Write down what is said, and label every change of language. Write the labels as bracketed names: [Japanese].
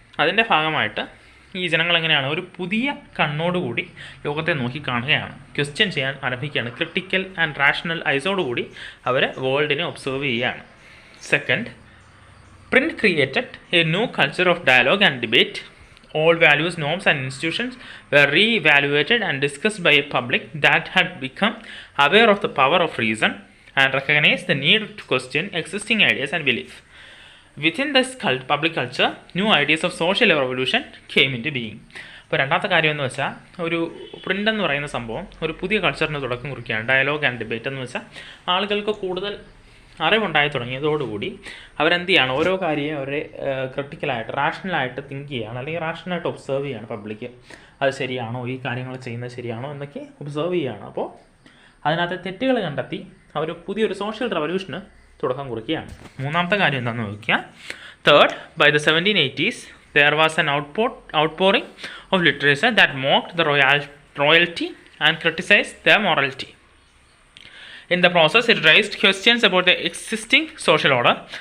[Malayalam] അതിൻ്റെ ഭാഗമായിട്ട് ഈ ജനങ്ങളെങ്ങനെയാണ് ഒരു പുതിയ കണ്ണോടുകൂടി ലോകത്തെ നോക്കിക്കാണുകയാണ്, ക്വസ്റ്റ്യൻ ചെയ്യാൻ ആരംഭിക്കുകയാണ്. Critical and rational ഐസോടുകൂടി our വേൾഡിനെ observe ചെയ്യുകയാണ്. [English] Second, print created a new culture of dialogue and debate. All values, norms and institutions were re-evaluated and discussed by a public that had become aware of the power of reason and recognized the need to question existing ideas and belief. Within this public culture, new ideas of social revolution came into being. [Malayalam] അപ്പോൾ രണ്ടാമത്തെ കാര്യം എന്ന് വെച്ചാൽ ഒരു print എന്ന് പറയുന്ന സംഭവം ഒരു പുതിയ കൾച്ചറിന് തുടക്കം കുറിക്കുകയാണ്. ഡയലോഗ് ആൻഡ് ഡിബേറ്റ് എന്ന് വെച്ചാൽ ആളുകൾക്ക് കൂടുതൽ അറിവുണ്ടായി തുടങ്ങിയതോടുകൂടി അവരെന്ത് ചെയ്യാണ്, ഓരോ കാര്യവും അവരെ ക്രിട്ടിക്കലായിട്ട് റാഷണലായിട്ട് തിങ്ക് ചെയ്യുകയാണ്, അല്ലെങ്കിൽ റാഷണലായിട്ട് ഒബ്സർവ് ചെയ്യുകയാണ്. പബ്ലിക്ക് അത് ശരിയാണോ, ഈ കാര്യങ്ങൾ ചെയ്യുന്നത് ശരിയാണോ എന്നൊക്കെ ഒബ്സർവ് ചെയ്യുകയാണ്. അപ്പോൾ അതിനകത്ത് തെറ്റുകൾ കണ്ടെത്തി അവർ പുതിയൊരു സോഷ്യൽ റെവല്യൂഷന് തുടക്കം കുറിക്കുകയാണ്. മൂന്നാമത്തെ കാര്യം എന്താണെന്ന് നോക്കിയാൽ, [English] Third, by the 1780s there was an outpouring of literature that mocked the royalty and criticized their morality. In the process, it raised questions about the existing social order.